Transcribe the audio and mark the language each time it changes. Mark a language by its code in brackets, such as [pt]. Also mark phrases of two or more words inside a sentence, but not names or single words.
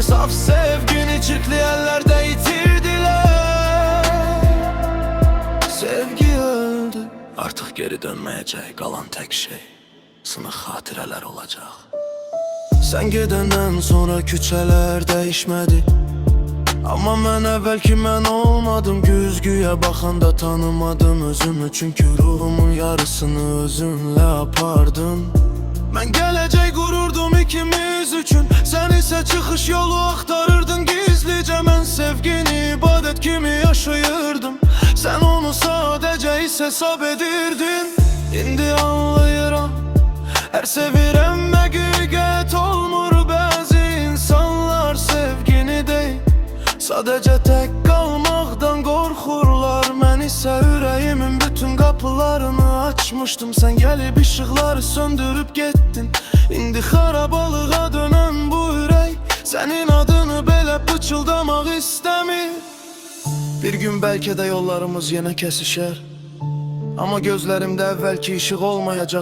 [az] Saf sevgini çirkli ellerde yitirdiler. [tr] Sevgi öldü, artık geri dönmeyecek, kalan tek şey sınık hatireler olacak. [az] Sen gedenden sonra küçələr değişmedi, ama mən əvvəlki mən olmadım. Güzgüyə baxanda tanımadım özümü, çünkü ruhumun yarısını özünle apardın. Mən gələcək qururdum ikimiz üçün, sen ise çıxış yolu axtarırdın gizlicə. Mən sevgini ibadet kimi yaşayırdım, sen onu sadece hiss hesab edirdin. İndi anlayıram, her sevirem həqiqət olmur. Bəzi insanlar sevgini deyil, [tr] sadece tek kalmaktan korkurlar. [az] Mən isə ürəyimin bütün kapılarını açmıştım, [tr] sen gelip ışıkları söndürüp gittin. [az] İndi xarabalığa dönen bu ürək senin adını belə pıçıldamaq istəmir. [tr] Bir gün belki de yollarımız yine kesişer, ama gözlerimde evvelki ışık olmayacak.